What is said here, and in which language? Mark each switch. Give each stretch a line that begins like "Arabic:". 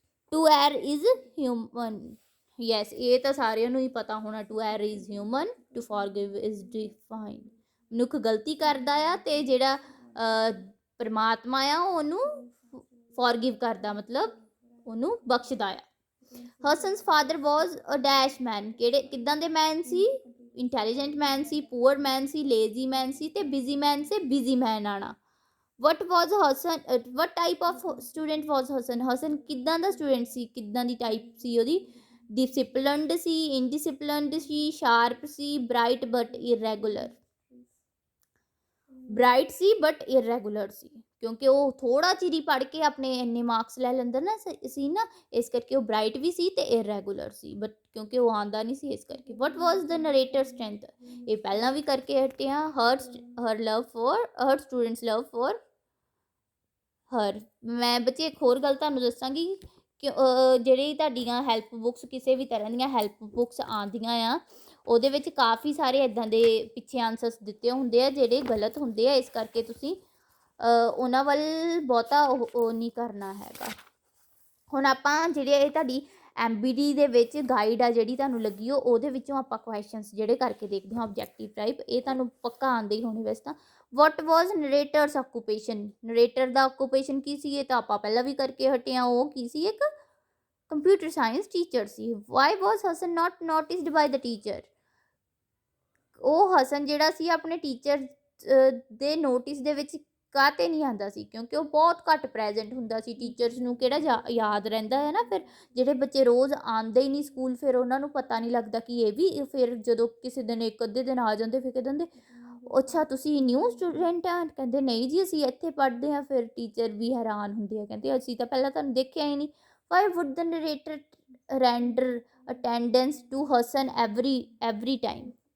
English: To err is human.
Punjabi: Yes, ਇਹ ਤਾਂ ਸਾਰਿਆਂ ਨੂੰ ਹੀ ਪਤਾ ਹੋਣਾ,
English: To err is human, to forgive is divine.
Punjabi: ਮਨੁੱਖ ਗਲਤੀ ਕਰਦਾ ਆ ਤੇ ਜਿਹੜਾ ਪਰਮਾਤਮਾ ਆ ਉਹਨੂੰ ਫੋਰਗਿਵ ਕਰਦਾ, ਮਤਲਬ ਉਹਨੂੰ ਬਖਸ਼ਦਾ ਆ।
English: Hasan's father was a dash man,
Punjabi: ਕਿੱਦਾਂ ਦੇ ਮੈਨ ਸੀ? ਇੰਟੈਲੀਜੈਂਟ ਮੈਨ ਸੀ, ਪੂਅਰ ਮੈਨ ਸੀ, ਲੇਜ਼ੀ ਮੈਨ ਸੀ ਤੇ ਬਿਜ਼ੀ ਮੈਨ ਸੇ ਬਿਜ਼ੀ ਮੈਨ ਆਣਾ।
English: what was Hasan what type of student was Hasan?
Punjabi: Hasan ਕਿੱਦਾਂ ਦਾ ਸਟੂਡੈਂਟ ਸੀ, ਕਿੱਦਾਂ ਦੀ ਟਾਈਪ ਸੀ ਉਹਦੀ? ਡਿਸਿਪਲਨਡ ਸੀ, ਇਨਡਿਸਿਪਲਨਡ ਸੀ, sharp ਸੀ,
English: Bright but irregular.
Punjabi: Bright ਸੀ but irregular ਸੀ, ਕਿਉਂਕਿ ਉਹ ਥੋੜਾ ਚਿਰ ਹੀ ਪੜ੍ਹ ਕੇ ਆਪਣੇ ਇੰਨੇ ਮਾਰਕਸ ਲੈ ਲੈਂਦਾ ਨਾ ਸੀ ਨਾ, ਇਸ ਕਰਕੇ ਉਹ ਬ੍ਰਾਈਟ ਵੀ ਸੀ ਤੇ ਇਰੈਗੂਲਰ ਸੀ, ਬਟ ਕਿਉਂਕਿ ਉਹ ਆਉਂਦਾ ਨਹੀਂ ਸੀ ਇਸ ਕਰਕੇ।
English: what was the narrator strength?
Punjabi: ਇਹ ਪਹਿਲਾਂ ਵੀ ਕਰਕੇ ਹਟਿਆ।
English: her students love for her।
Punjabi: ਮੈਂ ਬੱਚੇ ਇੱਕ ਹੋਰ ਗੱਲ ਤੁਹਾਨੂੰ ਦੱਸਾਂਗੀ ਕਿ ਜਿਹੜੀ ਤੁਹਾਡੀਆਂ ਹੈਲਪ ਬੁੱਕਸ, ਕਿਸੇ ਵੀ ਤਰ੍ਹਾਂ ਦੀਆਂ ਹੈਲਪ ਬੁੱਕਸ ਆਉਂਦੀਆਂ ਆ, ਉਹਦੇ ਵਿੱਚ ਕਾਫੀ ਸਾਰੇ ਇੱਦਾਂ ਦੇ ਪਿੱਛੇ ਆਨਸਰਸ ਦਿੱਤੇ ਹੁੰਦੇ ਆ ਜਿਹੜੇ ਗਲਤ ਹੁੰਦੇ ਆ, ਇਸ ਕਰਕੇ ਤੁਸੀਂ ਉਹਨਾਂ ਵੱਲ ਬਹੁਤਾ ਉਹ ਨਹੀਂ ਕਰਨਾ ਹੈਗਾ। ਹੁਣ ਆਪਾਂ ਜਿਹੜੇ ਇਹ ਤੁਹਾਡੀ MBD ਦੇ ਵਿੱਚ ਗਾਈਡ ਆ ਜਿਹੜੀ ਤੁਹਾਨੂੰ ਲੱਗੀ ਉਹਦੇ ਵਿੱਚੋਂ ਆਪਾਂ ਕੁਐਸਚਨਸ ਜਿਹੜੇ ਕਰਕੇ ਦੇਖਦੇ ਹਾਂ ਆਬਜੈਕਟਿਵ ਟਾਈਪ, ਇਹ ਤੁਹਾਨੂੰ ਪੱਕਾ ਆਉਂਦੇ ਹੀ ਹੋਣੇ ਵੈਸੇ ਤਾਂ।
English: what was narrator's occupation?
Punjabi: Narrator ਦਾ occupation ਕੀ ਸੀ? ਇਹ ਤਾਂ ਆਪਾਂ ਪਹਿਲਾਂ ਵੀ ਕਰਕੇ ਹਟੇ ਹਾਂ। ਉਹ ਕੀ ਸੀ? ਇੱਕ computer science teacher ਸੀ।
English: why was Hasan not noticed by the teacher?
Punjabi: ਉਹ ਹਸਨ ਜਿਹੜਾ ਸੀ ਆਪਣੇ ਟੀਚਰ ਦੇ ਨੋਟਿਸ ਦੇ ਵਿੱਚ ਕਾਹਤੇ ਨਹੀਂ ਆਉਂਦਾ ਸੀ? ਕਿਉਂਕਿ ਉਹ ਬਹੁਤ ਘੱਟ ਪ੍ਰੈਜੈਂਟ ਹੁੰਦਾ ਸੀ। ਟੀਚਰਸ ਨੂੰ ਕਿਹੜਾ ਯਾਦ ਰਹਿੰਦਾ ਹੈ ਨਾ, ਫਿਰ ਜਿਹੜੇ ਬੱਚੇ ਰੋਜ਼ ਆਉਂਦੇ ਹੀ ਨਹੀਂ ਸਕੂਲ, ਫਿਰ ਉਹਨਾਂ ਨੂੰ ਪਤਾ ਨਹੀਂ ਲੱਗਦਾ ਕਿ ਇਹ ਵੀ, ਫਿਰ ਜਦੋਂ ਕਿਸੇ ਦਿਨ ਇੱਕ ਅੱਧੇ ਦਿਨ ਆ ਜਾਂਦੇ ਫਿਰ ਕਹਿੰਦੇ ਹੁੰਦੇ ਅੱਛਾ ਤੁਸੀਂ ਨਿਊ ਸਟੂਡੈਂਟ ਆ? ਕਹਿੰਦੇ ਨਹੀਂ ਜੀ ਅਸੀਂ ਇੱਥੇ ਪੜ੍ਹਦੇ ਹਾਂ। ਫਿਰ ਟੀਚਰ ਵੀ ਹੈਰਾਨ ਹੁੰਦੇ ਆ, ਕਹਿੰਦੇ ਅਸੀਂ ਤਾਂ ਪਹਿਲਾਂ ਤੁਹਾਨੂੰ ਦੇਖਿਆ ਹੀ ਨਹੀਂ।
English: why would the narrator render attendance to Hassan every time?